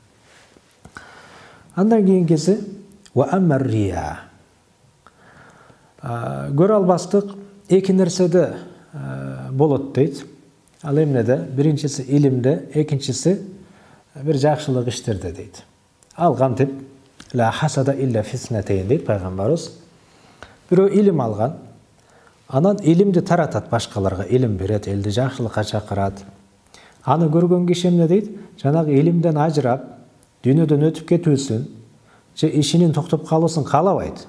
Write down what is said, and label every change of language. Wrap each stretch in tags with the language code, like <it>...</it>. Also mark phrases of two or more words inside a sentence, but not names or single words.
<ky>Андан кийинкиси</ky> <ar>وأما الرياء.</ar> <ky>Көрө албастык эки нерседе болот дейт. Ал эмнеде? Биринчиси илимде, экинчиси бир жакшылык иштерде дейт. Ал кантип?</ky> <ar>لا حسد إلا في اثنتين</ar> <ky>дейт пайгамбарыбыз. Бирөө илим алган, анан илимди таратат башкаларга, илим берет, элди жакшылыкка чакырат. Аны көргөн киши эмне дейт? Жанагы илимден ажырап, дүйнөдөн өтүп кетүүсүн, же ишинин токтоп калуусын каалабайт.</ky>